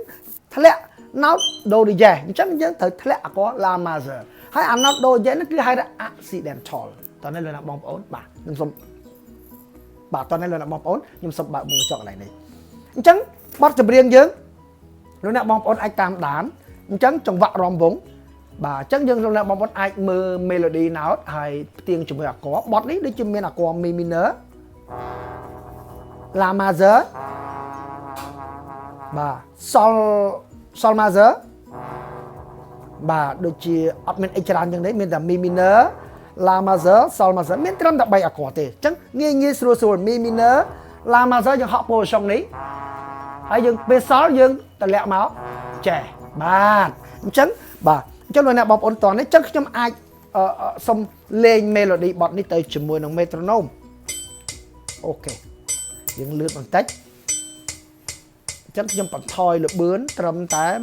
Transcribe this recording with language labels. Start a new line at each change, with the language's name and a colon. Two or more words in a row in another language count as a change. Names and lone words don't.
Khmer: ធ្លាក់ note ដូយ៉ាងអញ្ចឹងយើងត្រូវធ្លាក់អក្សរ
English: La major
Khmer: ហើយអា note ដូយ៉ាងហ្នឹងគឺហៅថា accidental តើនេះលោកអ្នកបងប្អូនបាទខ្ញុំសូមបាទតើនេះលោកអ្នកបងប្អូនខ្ញុំសូមបើកមុខកញ្ចក់កន្លែងនេះអញ្ចឹងបទចម្រៀងយើងលោកអ្នកបងប្អូនអាចតាមដានអញ្ចឹងចង្វាក់រំវង់បាទអញ្ចឹងយើងលោកអ្នកបងប្អូនអាចមើល
English: melody note
Khmer: ហើយផ្ទៀងជាមួយអក្សរបទនេះដូចជាមានអក្សរ
English: mi minor la major
Khmer: បាទ
English: sol major
Khmer: បាទដូចជាអត់មានអីច្រើនចឹងទេមានតែ
English: mi minor la major sol
Khmer: major មានត្រឹមតែ3អក្សរទេអញ្ចឹងងាយស្រួល
English: mi minor la major
Khmer: យើងហក់ position នេះហើយយើងពេល sol យើងតម្លាក់មកចេះបាទអញ្ចឹងបាទអញ្ចឹងលោកអ្នកបងប្អូនតោះនេះអញ្ចឹងខ្ញុំអាចសុំលេង melody បទនេះទៅជាមួយនឹង metronome អូខេយើងលឿនបន្តិចអញ្ចឹងខ្ញុំបន្ថយល្បឿនត្រឹមតែ